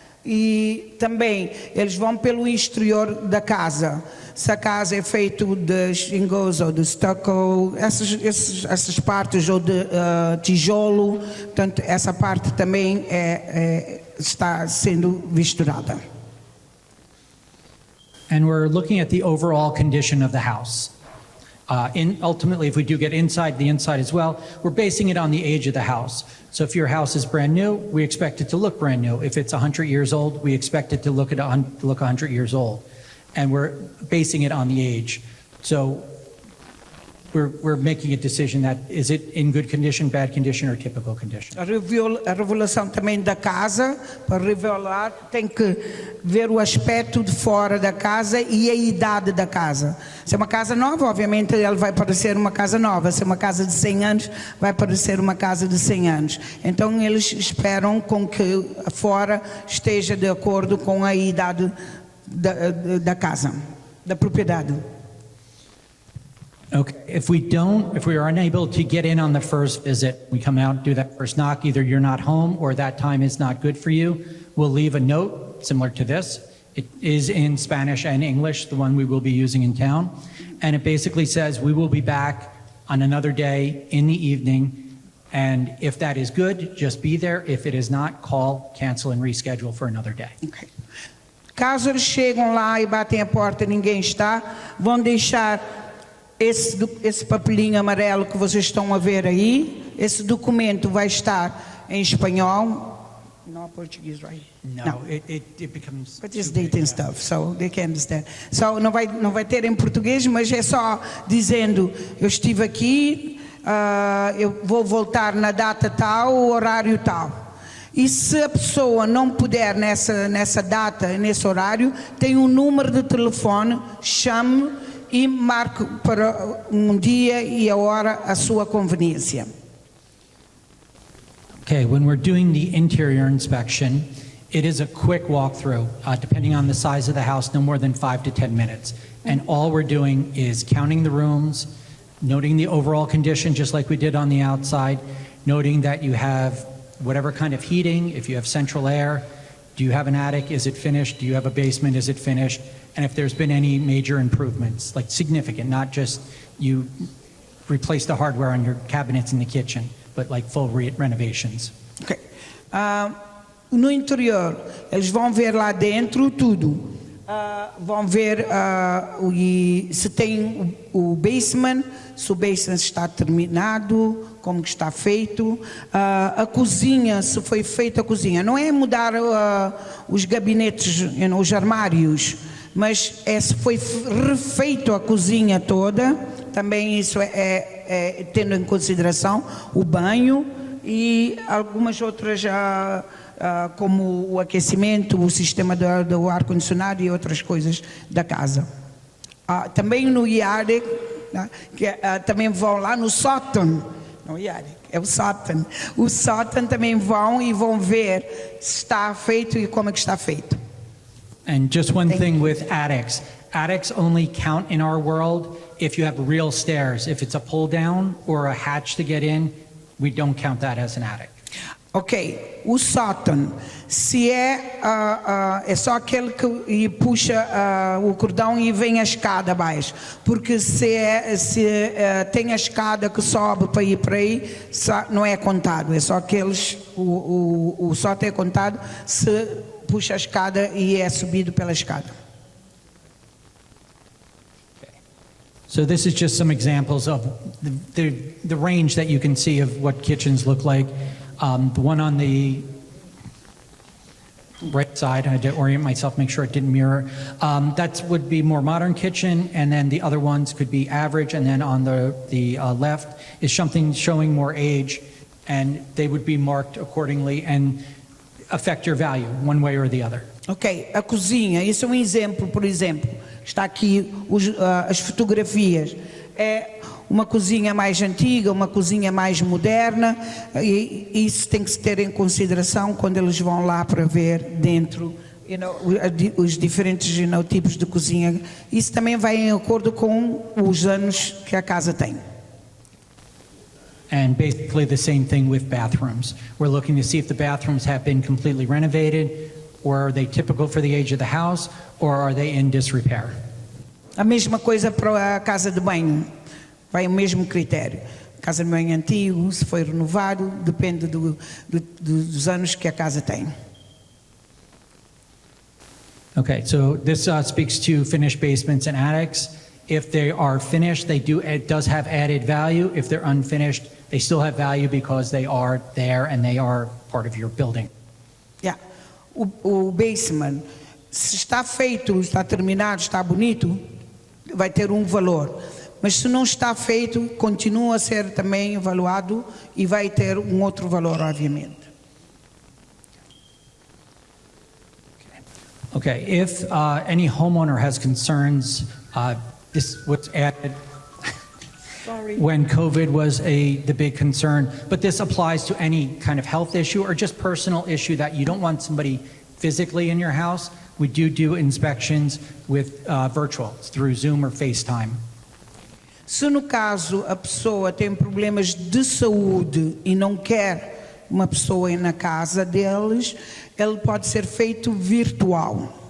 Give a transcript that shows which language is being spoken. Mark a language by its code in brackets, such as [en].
[pt] E também eles vão pelo exterior da casa. Se a casa é feita de shingles ou de stucco, essas partes ou de tijolo, portanto essa parte também está sendo visturada. [en] And we're looking at the overall condition of the house. Ultimately, if we do get inside, the inside as well, we're basing it on the age of the house. So if your house is brand new, we expect it to look brand new. If it's 100 years old, we expect it to look 100 years old. And we're basing it on the age. So we're making a decision that is it in good condition, bad condition, or typical condition. [pt] A revelação também da casa, para revelar, tem que ver o aspecto de fora da casa e a idade da casa. Se é uma casa nova, obviamente ele vai parecer uma casa nova. Se é uma casa de 100 anos, vai parecer uma casa de 100 anos. Então eles esperam com que fora esteja de acordo com a idade da casa, da propriedade. [en] Okay, if we are unable to get in on the first visit, we come out, do that first knock, either you're not home or that time is not good for you, we'll leave a note similar to this. It is in Spanish and English, the one we will be using in town. And it basically says, we will be back on another day in the evening. And if that is good, just be there. If it is not, call, cancel, and reschedule for another day. Okay. [pt] Caso eles chegam lá e batem a porta e ninguém está, vão deixar esse papelinho amarelo que vocês estão a ver aí. Esse documento vai estar em espanhol. [en] Not Portuguese, right? No. It becomes... But it's dating stuff, so they can understand. [pt] So não vai ter em português, mas é só dizendo, eu estive aqui, eu vou voltar na data tal, horário tal. E se a pessoa não puder nessa data, nesse horário, tem um número de telefone, chame e marque para um dia e a hora a sua conveniência. [en] Okay, when we're doing the interior inspection, it is a quick walkthrough, depending on the size of the house, no more than 5 to 10 minutes. And all we're doing is counting the rooms, noting the overall condition, just like we did on the outside, noting that you have whatever kind of heating, if you have central air, do you have an attic, is it finished, do you have a basement, is it finished, and if there's been any major improvements, like significant, not just you replace the hardware on your cabinets in the kitchen, but like full renovations. [pt] Okay. No interior, eles vão ver lá dentro tudo. vão ver se tem o basement, se o basement está terminado, como que está feito, a cozinha, se foi feita a cozinha. Não é mudar os gabinetes, os armários, mas se foi refeito a cozinha toda, também isso tendo em consideração o banho e algumas outras, como o aquecimento, o sistema do ar-condicionado e outras coisas da casa. Também no IAREC, também vão lá no sótão, não IAREC, é o sótão. O sótão também vão ver se está feito e como é que está feito. [en] And just one thing with attics. Attics only count in our world if you have real stairs. If it's a pull down or a hatch to get in, we don't count that as an attic. [pt] Ok, o sótão, se é só aquele que puxa o cordão e vem a escada abaixo, porque se tem a escada que sobe para ir para aí, não é contado, é só aqueles, o sótão é contado se puxa a escada e é subido pela escada. [en] So this is just some examples of the range that you can see of what kitchens look like. The one on the right side, I had to orient myself, make sure it didn't mirror. That would be more modern kitchen, and then the other ones could be average, and then on the left is something showing more age, and they would be marked accordingly and affect your value one way or the other. [pt] Ok, a cozinha, isso é um exemplo, por exemplo, está aqui as fotografias. É uma cozinha mais antiga, uma cozinha mais moderna, e isso tem que se ter em consideração quando eles vão lá para ver dentro os diferentes tipos de cozinha. Isso também vai em acordo com os anos que a casa tem. [en] And basically the same thing with bathrooms. We're looking to see if the bathrooms have been completely renovated, or are they typical for the age of the house, or are they in disrepair? [pt] A mesma coisa para a casa de banho, vai o mesmo critério. Casa de banho antigo, se foi renovado, depende dos anos que a casa tem. [en] Okay, so this speaks to finished basements and attics. If they are finished, it does have added value. If they're unfinished, they still have value because they are there and they are part of your building. Yeah. [pt] O basement, se está feito, está terminado, está bonito, vai ter um valor. Mas se não está feito, continua a ser também avaliado e vai ter um outro valor, obviamente. [en] Okay, if any homeowner has concerns, this was added when COVID was the big concern, but this applies to any kind of health issue or just personal issue that you don't want somebody physically in your house. We do inspections with virtual, through Zoom or FaceTime. [pt] Se no caso a pessoa tem problemas de saúde e não quer uma pessoa na casa deles, ele pode ser feito virtual.